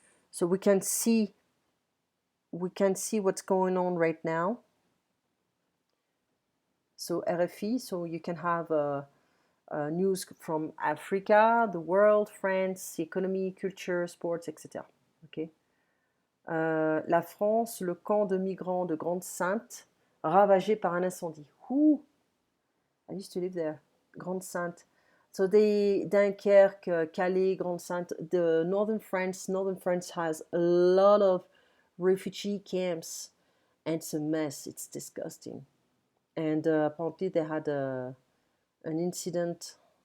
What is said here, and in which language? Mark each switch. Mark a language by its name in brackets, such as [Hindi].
[English] So we can see what's going on right now. So RFI, so you can have news from Africa, the world, France, economy, culture, sports, etc. Okay. [French] La France, le camp de migrants de Grande-Sainte, ravagé par un incendie. [English] Ooh, I used to live there. Grande-Sainte. So Dunkerque, Calais, Grande-Sainte, the northern France has a lot of refugee camps, and it's a mess. It's disgusting. And apparently they had an incident.